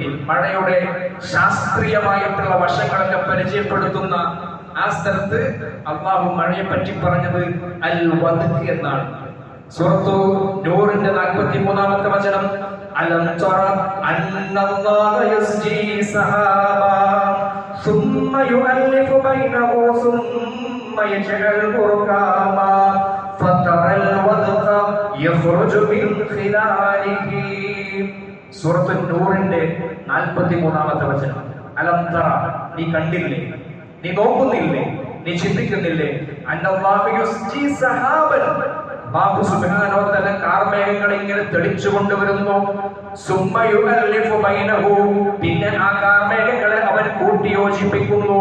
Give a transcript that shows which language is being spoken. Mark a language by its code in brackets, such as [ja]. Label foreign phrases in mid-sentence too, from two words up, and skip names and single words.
[ml] മഴയുടെ ശാസ്ത്രീയമായിട്ടുള്ള വശങ്ങളൊക്കെ പരിചയപ്പെടുത്തുന്ന ആ സ്ഥലത്ത് അല്ലാഹു മഴയെ പറ്റി പറഞ്ഞത് അൽ വദ്ത്ത് എന്നാണ്. സൂറത്തു നൂറിന്റെ 43-ാമത്തെ വചനം, [ar] ألم تر أن الله يزجي سحابا ثم يؤلف بينه ثم يجعله ركاما فترى الودق يخرج من خلاله. [ml] സൂറത്തു നൂറിന്റെ 43-ാമത്തെ വചനം. [ar] ألم تر, [ml] നീ കണ്ടില്ലേ, നീ നോക്കുന്നില്ലേ, നീ ചിന്തിക്കുന്നില്ലേ? [ar] أن الله يزجي سحابا, الله سبحانه وتعالى [ml] കാർമേഘങ്ങളെ ഇങ്ങനെ തെളിച്ചു കൊണ്ടുവരുന്നു. [ar] ثم يؤلف بينه, [ml] പിന്നെ ആ കാർമേഘങ്ങളെ അവൻ കൂട്ടിയോജിപ്പിക്കുന്നു.